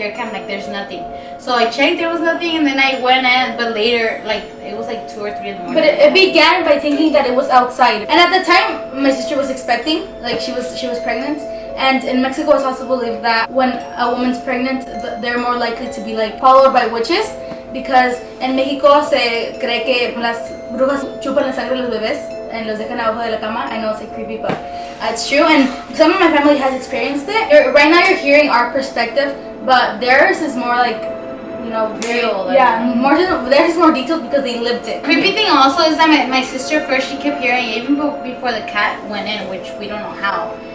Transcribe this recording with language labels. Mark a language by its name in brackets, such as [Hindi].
[English] I'm like, there's nothing. So I checked, there was nothing, and then I went in, but later, like, it was like 2 or 3 in the morning. But it began by thinking that it was outside. And at the time, my sister was expecting, like she was pregnant. And in Mexico, it's also believed that when a woman's pregnant, they're more likely to be like followed by witches. [Spanish] Because en Mexico se cree que las brujas chupan la sangre de los bebés and los dejan abajo de la cama. [English] I know it's like creepy, but it's true. And some of my family has experienced it. Right now you're hearing our perspective, but theirs is more like, you know, real. Theirs is more detailed because they lived it. Creepy thing also is that my sister first, she kept hearing it even before the cat went in, which we don't know how.